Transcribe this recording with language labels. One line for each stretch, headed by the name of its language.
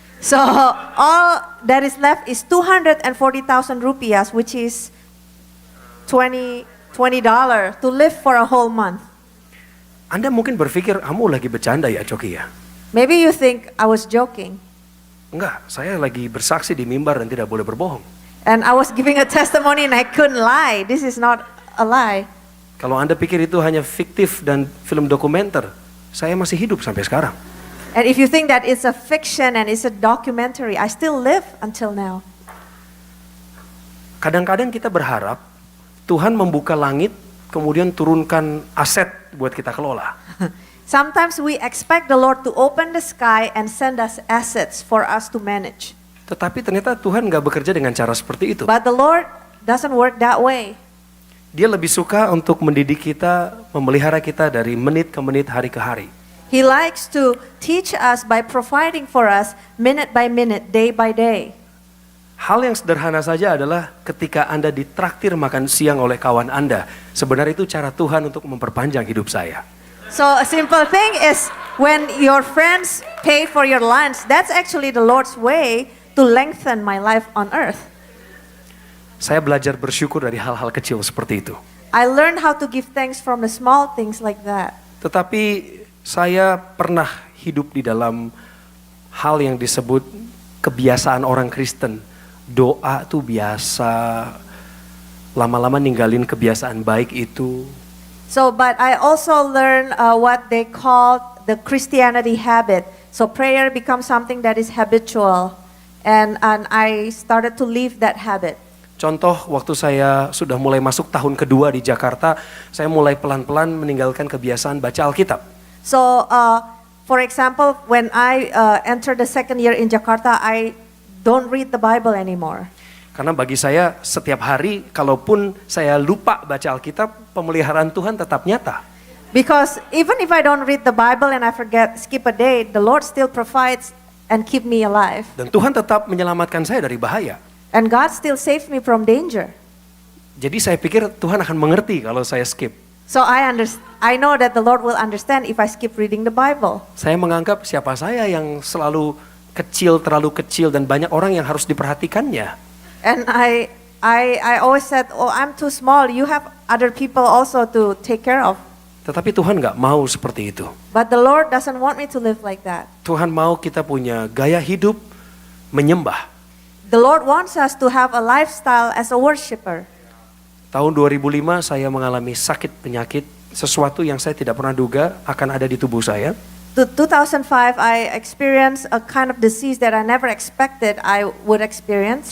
English: So all that is left is 240,000 rupiahs, which is $20 to live for a whole month.
Indonesian: Anda mungkin berpikir, kamu lagi bercanda ya Coki ya?
English: Maybe you think I was joking.
Indonesian: Enggak, saya lagi bersaksi di mimbar dan tidak boleh berbohong.
English: And I was giving a testimony and I couldn't lie. This is not a lie.
Indonesian: Kalau Anda pikir itu hanya fiktif dan film dokumenter, saya masih hidup sampai sekarang.
English: And if you think that it's a fiction and it's a documentary, I still live until now.
Indonesian: Kadang-kadang kita berharap Tuhan membuka langit, kemudian turunkan aset buat kita kelola.
English: Sometimes we expect the Lord to open the sky and send us assets for us to manage.
Indonesian: Tetapi ternyata Tuhan nggak bekerja dengan cara seperti itu.
English: But the Lord doesn't work that way.
Indonesian: Dia lebih suka untuk mendidik kita, memelihara kita dari menit ke menit, hari ke hari.
English: He likes to teach us by providing for us minute by minute, day by day.
Indonesian: Hal yang sederhana saja adalah ketika Anda ditraktir makan siang oleh kawan Anda. Sebenarnya itu cara Tuhan untuk memperpanjang hidup saya.
English: So a simple thing is when your friends pay for your lunch, that's actually the Lord's way to lengthen my life on earth.
Indonesian: Saya belajar bersyukur dari hal-hal kecil seperti itu.
English: I learned how to give thanks from the small things like that.
Indonesian: Tetapi saya pernah hidup di dalam hal yang disebut kebiasaan orang Kristen. Doa tuh biasa, lama-lama ninggalin kebiasaan baik itu.
English: So, but I also learned what they call the Christianity habit. So prayer becomes something that is habitual, and I started to live that habit.
Indonesian: Contoh, waktu saya sudah mulai masuk tahun kedua di Jakarta, saya mulai pelan-pelan meninggalkan kebiasaan baca Alkitab.
English: So, for example, when I entered the second year in Jakarta, I don't read the Bible anymore.
Indonesian: Karena bagi saya setiap hari, kalaupun saya lupa baca Alkitab, pemeliharaan Tuhan tetap nyata.
English: Because even if I don't read the Bible and I skip a day, the Lord still provides and keep me alive.
Indonesian: Dan Tuhan tetap menyelamatkan saya dari bahaya.
English: And God still saves me from danger.
Indonesian: Jadi saya pikir Tuhan akan mengerti kalau saya skip.
English: So I know that the Lord will understand if I skip reading the Bible.
Indonesian: Saya menganggap siapa saya yang selalu kecil, terlalu kecil, dan banyak orang yang harus diperhatikannya.
English: And I always said, oh, I'm too small. You have other people also to take care of.
Indonesian: Tetapi Tuhan nggak mau seperti itu.
English: But the Lord doesn't want me to live like that.
Indonesian: Tuhan mau kita punya gaya hidup menyembah.
English: The Lord wants us to have a lifestyle as a worshiper.
Indonesian: Tahun 2005 saya mengalami sakit penyakit, sesuatu yang saya tidak pernah duga akan ada di tubuh saya.
English: 2005, I experienced a kind of disease that I never expected I would experience.